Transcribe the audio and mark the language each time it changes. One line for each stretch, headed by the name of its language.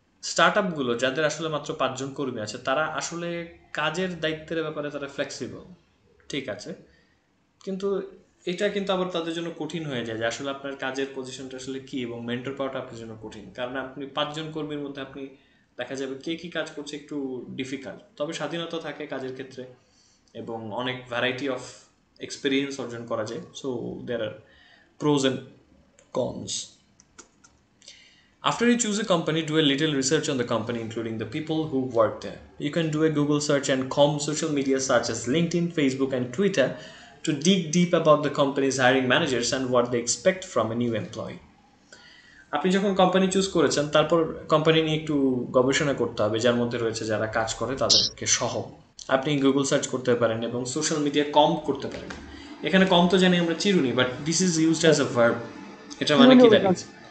Bangla: স্টার্টআপগুলো যাদের আসলে মাত্র 5 জন কর্মী আছে তারা আসলে কাজের দায়িত্বের ব্যাপারে তারা ফ্লেক্সিবল, ঠিক আছে, কিন্তু এটা কিন্তু আবার তাদের জন্য কঠিন হয়ে যায় যে আসলে আপনার কাজের পজিশনটা আসলে কি এবং মেন্টর পাওয়াটা আপনার জন্য কঠিন, কারণ আপনি 5 জন কর্মীর মধ্যে আপনি দেখা যাবে কে কী কাজ করছে একটু ডিফিকাল্ট। তবে স্বাধীনতা থাকে কাজের ক্ষেত্রে এবং অনেক ভ্যারাইটি অফ এক্সপিরিয়েন্স অর্জন করা যায়।
English: So there are pros and cons. After you choose a company, do a little research on the company, including the people who work there. You can do a Google search and comb social media such as LinkedIn, Facebook, and Twitter to dig deep about the company's hiring managers and what they expect from a new employee.
Bangla: আপনি যখন company choose করেছেন তারপর company নিয়ে একটু গবেষণা করতে হবে, যার মধ্যে রয়েছে যারা কাজ করে তাদেরকে সহ। আপনি গুগল সার্চ করতে পারেন এবং সোশ্যাল মিডিয়া কম করতে পারেন। এখানে কম তো জানি আমরা চিরুনি,
English: But this is used as a verb.
Bangla: এটা মানে কি দাঁড়িয়েছে?